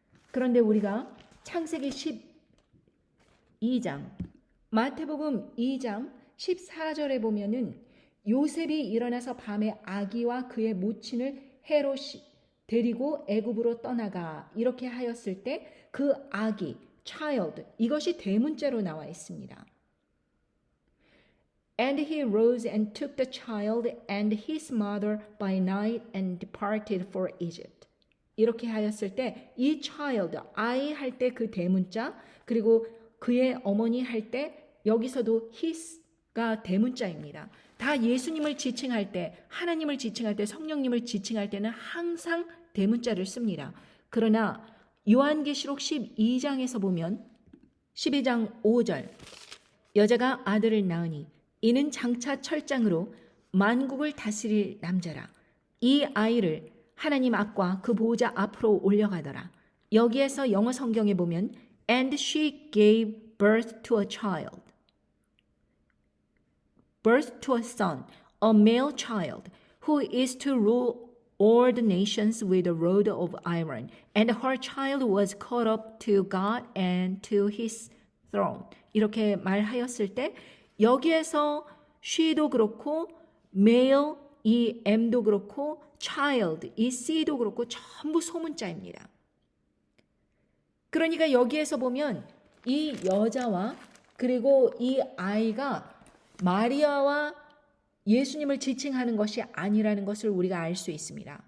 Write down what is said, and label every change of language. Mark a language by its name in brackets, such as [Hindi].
[Korean] 그런데 우리가 창세기 12장, 마태복음 2장 14절에 보면은 요셉이 일어나서 밤에 아기와 그의 모친을 헤롯이 데리고 애굽으로 떠나가 이렇게 하였을 때 그 아기, child, 이것이 대문자로 나와 있습니다. [English] And he rose and took the child and his mother by night and departed for Egypt. [Korean] 이렇게 하였을 때 이 child, I 할 때 그 대문자, 그리고 그의 어머니 할 때 여기서도 his가 대문자입니다. 다 예수님을 지칭할 때, 하나님을 지칭할 때, 성령님을 지칭할 때는 항상 대문자를 씁니다. 그러나 요한계시록 12장에서 보면 12장 5절 여자가 아들을 낳으니 이는 장차 철장으로 만국을 다스릴 남자라. 이 아이를 하나님 앞과 그 보호자 앞으로 올려가더라. 여기에서 영어 성경에 보면 [English] And she gave birth to a child. Birth to a son, a male child, who is to rule all the nations with a rod of iron. And her child was caught up to God and to his throne. [Korean] 이렇게 말하였을 때 여기에서 she도 그렇고 male 이 M도 그렇고 child, 이 C도 그렇고 전부 소문자입니다. 그러니까 여기에서 보면 이 여자와 그리고 이 아이가 마리아와 예수님을 지칭하는 것이 아니라는 것을 우리가 알 수 있습니다.